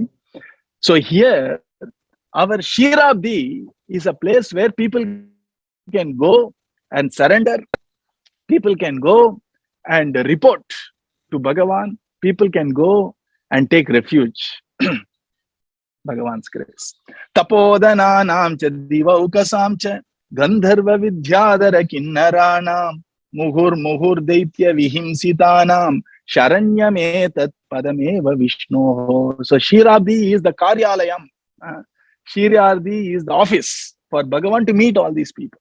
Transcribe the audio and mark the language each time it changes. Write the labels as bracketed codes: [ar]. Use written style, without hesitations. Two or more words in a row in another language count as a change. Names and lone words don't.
[en] So here, our Ksheerabdi is a place where people can go and surrender. People can go and report to Bhagavan. People can go and take refuge. Bhagavan's grace. [sa] तपोधनानां च देवौकसां च गन्धर्व विद्याधर किन्नराणां मुहुर् दैत्य विहिंसितानां शरण्यमेतत् पदमेव विष्णोः. [en] So Ksheerabdi is the Karyalayam. Ksheerabdi is the office for Bhagavan to meet all these people.